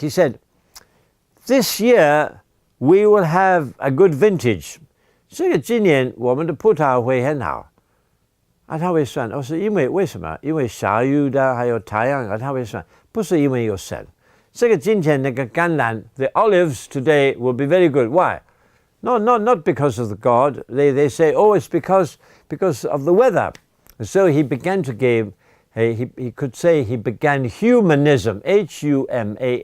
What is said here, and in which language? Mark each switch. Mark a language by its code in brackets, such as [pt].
[en] He said, this year we will have a good vintage. [zh] 这个今年我们的葡萄会很好。他会算，是因为为什么？因为下雨的，还有太阳，他会算，不是因为有神。这个今天那个橄榄 [en] the olives today will be very good. Why? Not because of the God. They say, it's because of the weather. And so he began to give, he could say he began humanism, Humanism.